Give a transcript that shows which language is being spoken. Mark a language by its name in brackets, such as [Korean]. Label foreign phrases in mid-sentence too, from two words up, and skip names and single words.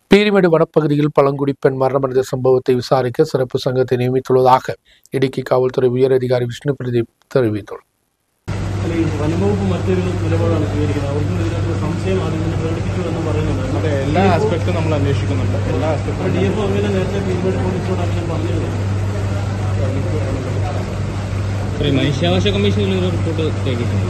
[Tamil] പീരിമേട് വനப்பகுதியில் பழங்குடி பெண் மரணமடைந்த சம்பவத்தை விசாரிக்க சிறப்பு சங்கத்தை நியமித்துள்ளதாக இடுக்கி காவல்துறை உயர் அதிகாரி விஷ்ணு பிரதீப் தெரிவித்துள்ளார். [Malayalam] എല്ലാ ആസ്പെക്റ്റും നമ്മൾ അന്വേഷിക്കുന്നുണ്ട്. എല്ലാ ആസ്പെക്റ്റും മനുഷ്യാവകാശ കമ്മീഷനിൽ ഒരു റിപ്പോർട്ട് കേൾക്കിയിട്ടുണ്ടല്ലോ.